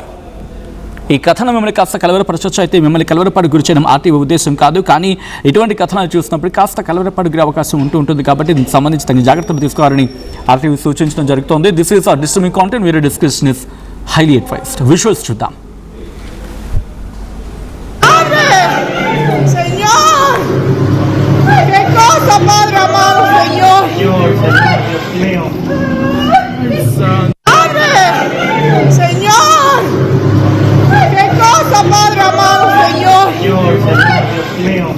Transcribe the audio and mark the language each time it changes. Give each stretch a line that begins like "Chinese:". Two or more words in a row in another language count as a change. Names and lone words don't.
Telugu: ఈ కథనం మిమ్మల్ని కాస్త కలవరపరచవచ్చు, అయితే మిమ్మల్ని కలవరపాటు గురి చేయడం ఆర్టీవీ ఉద్దేశం కాదు. కానీ ఇటువంటి కథనాలు చూసినప్పుడు కాస్త కలవరపాటు గురి అవకాశం ఉంటుంది కాబట్టి దీనికి సంబంధించి తగిన జాగ్రత్తలు తీసుకోవాలని ఆర్టీవీ సూచించడం జరుగుతోంది.
English: This is ar disturbing content, video discussion is highly advised.
Telugu: విజువల్స్ చూద్దాం.
Spanish: Padre amado, Señor. Dios mío. Padre, Señor. Qué cosa, Padre amado, Señor.